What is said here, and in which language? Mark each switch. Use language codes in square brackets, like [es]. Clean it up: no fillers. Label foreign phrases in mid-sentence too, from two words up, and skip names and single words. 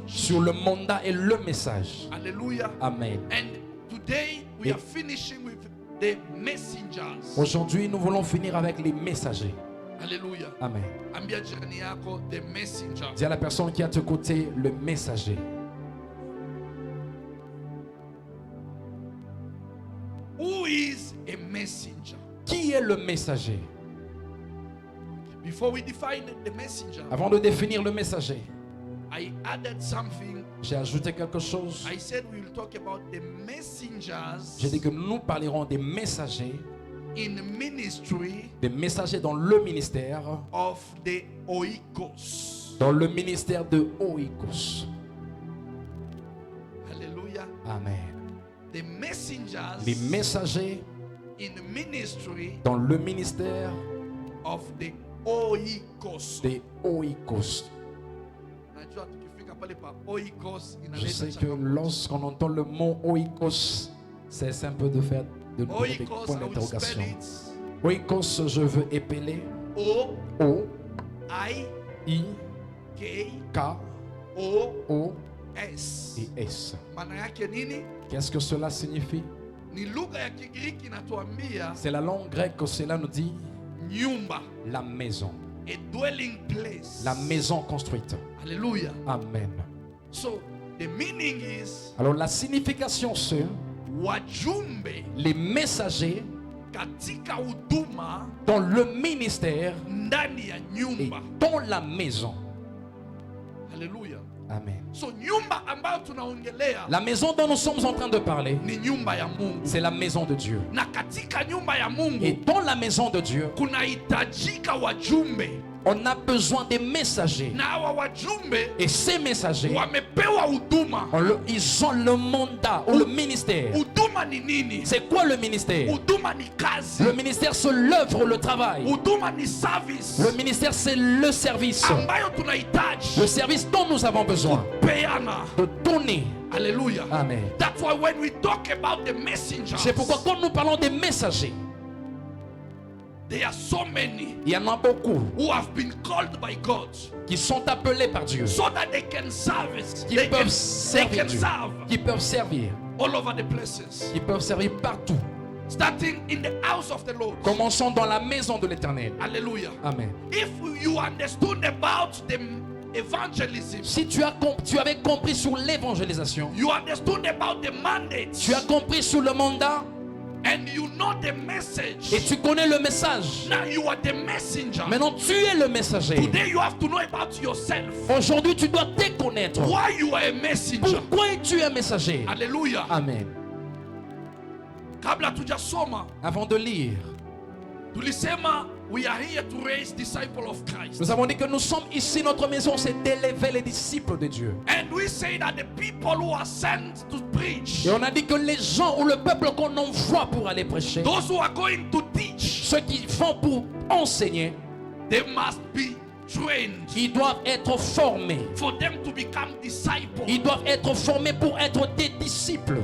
[fr] sur le mandat et le message. Hallelujah. Amen. [en] And today we are finishing with the messengers. [fr] Aujourd'hui, nous voulons finir avec les messagers. Alléluia. Amen. [sw] Ambia jirani yako, [en] the messenger. [fr] Dis à la personne qui est à tes côtés, le messager. [en] Who is a messenger? [fr] Qui est le messager? [en] Before we define the messenger, [fr] Avant de définir le messager, [en] I added something. [fr] j'ai ajouté quelque chose. [en] I said we will talk about the messengers [fr] J'ai dit que nous parlerons des messagers, [en] in ministry [fr] des messagers dans le ministère, [en] of the oikos. [fr] dans le ministère de Oikos. Hallelujah. Amen. [en] The messengers [fr] Les messagers [en] in ministry [fr] dans le ministère [en] of the oikos. [fr] des Oikos. [sw] Najua tukifika pale pa oikos [fr] Je sais [sw] inaleta [fr] que [sw] changamoto. [fr] lorsqu'on entend le mot Oikos, c'est un peu de faire de nous poser des Oikos, points [en] I will [fr] d'interrogation. [en] spell it. Oikos, [fr] je veux épeler O O I I K K O O S. et S. [sw] Maana yake nini? [fr] Qu'est-ce que cela signifie? [sw] Ni lugha ya Kigiriki inatuambia [fr] C'est la langue grecque que cela nous dit [sw] nyumba, [fr] la maison, [en] a dwelling place. [fr] la maison construite. Hallelujah. Amen. [en] So the meaning is [fr] Alors la signification c'est [sw] wajumbe [fr] les messagers [sw] katika huduma [fr] dans le ministère [sw] ndani ya [fr] et [sw] nyumba. [fr] dans la maison. Hallelujah. Amen. [sw] So nyumba ambayo tunaongelea [fr] La maison dont nous sommes en train de parler, [sw] ni nyumba ya Mungu. [fr] c'est la maison de Dieu. [sw] Na katika nyumba ya [fr] Et [sw] Mungu [fr] dans la maison de Dieu, [sw] kunahitajika wajumbe. [fr] on a besoin des messagers. [sw] Na hawa wajumbe [fr] Et ces messagers, [sw] wamepewa huduma. [fr] ils ont le mandat ou le ministère. [sw] Huduma ni nini? [fr] C'est quoi le ministère? [sw] Huduma ni kazi. [fr] Le ministère, c'est l'œuvre, le travail. [sw] Huduma ni service [fr] Le ministère, c'est le service. [sw] ambayo tunahitaji [fr] Le service dont nous avons besoin [sw] peana. [fr] de donner. Hallelujah. Amen. [en] That's why when we talk about the messengers, [fr] C'est pourquoi quand nous parlons des messagers, [en] there are so many [fr] il y en a beaucoup [en] who have been called by God [fr] qui sont appelés par Dieu, [en] so that they can serve, [fr] qui [en] they [fr] peuvent [en] can [fr] servir Dieu, [en] serve [fr] qui peuvent servir, [en] all over the places, [fr] qui peuvent servir partout. [en] starting in the house of the Lord. [fr] Commençons dans la maison de l'Éternel. Hallelujah. Amen. [en] If you understood about the evangelism, [fr] Si tu avais compris sur l'évangélisation, [en] you understood about the mandate, [fr] tu as compris sur le mandat [en] and you know the message, [fr] et tu connais le message. [en] now you are the messenger. [fr] Maintenant, tu es le messager. [en] Today you have to know about yourself. [fr] Aujourd'hui, tu dois te connaître. [en] Why you are a messenger. [fr] Pourquoi es-tu un messager? Hallelujah. Amen. [sw] Kabla tujasoma, [fr] Avant de lire, [en] tulisema we are here to raise disciples of Christ. [fr] nous avons dit que nous sommes ici, notre maison, c'est d'élever les disciples de Dieu. [en] And we say that the people who are sent to preach, [fr] Et on a dit que les gens ou le peuple qu'on envoie pour aller prêcher, [en] those who are going to teach, [fr] ceux qui vont pour enseigner, [en] they must be trained [fr] ils doivent être formés. [en] for them to become disciples. [fr] Ils doivent être formés pour être des disciples.